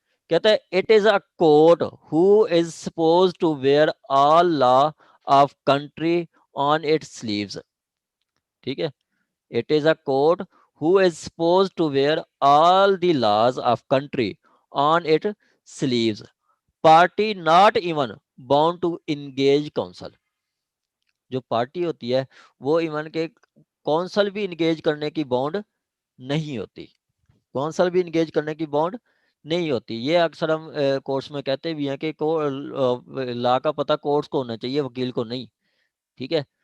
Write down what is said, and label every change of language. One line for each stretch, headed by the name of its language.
English: کہتا ہے it is a court who is suppose to wear all law of country on its sleeves,
Urdu: ٹھیک ہے.
English: It is a court who is supposed to wear all the laws of country on its sleeves, party not even bound to engage counsel.
Urdu: جو party ہوتی ہے وہ even کے council بھی engage کرنے کی باؤنڈ نہیں ہوتی, کونسل بھی انگیج کرنے کی باؤنڈ نہیں ہوتی. یہ اکثر ہم کورس میں کہتے بھی ہیں کہ لا کا پتہ کورٹس کو ہونا چاہیے, وکیل کو نہیں, ٹھیک ہے.